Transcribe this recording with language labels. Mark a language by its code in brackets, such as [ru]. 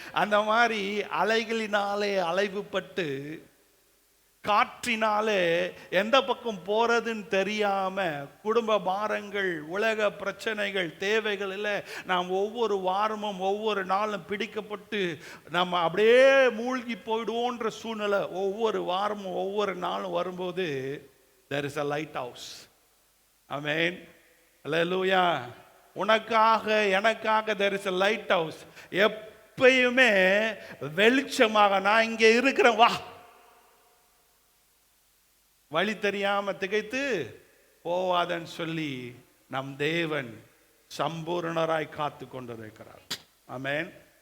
[ta] அந்த மாதிரி அலைகளினாலே அலைவுபட்டு, காற்றினாலே எந்த பக்கம் போறதுன்னு தெரியாம, குடும்ப பாரங்கள், உலக பிரச்சனைகள், தேவைகளில் நாம் ஒவ்வொரு வாரமும் ஒவ்வொரு நாளும் பிடிக்கப்பட்டு நம்ம அப்படியே மூழ்கி போயிடுவோன்ற சூழ்நிலை ஒவ்வொரு வாரமும் ஒவ்வொரு நாளும் வரும்போது [en] there is a light house. [ta] ஆமென். அல்லேலூயா. உனக்காக எனக்காக [en] there is a light house. [ta] எப்பயுமே வெளிச்சமாக நான் இங்கே இருக்கிறேன், வா. வழி தெரியாம திகைத்து போவாதன்னு சொல்லி நம் தேவன் சம்பூர்ணராய் காத்து கொண்டிருக்கிறார். ஆமென்.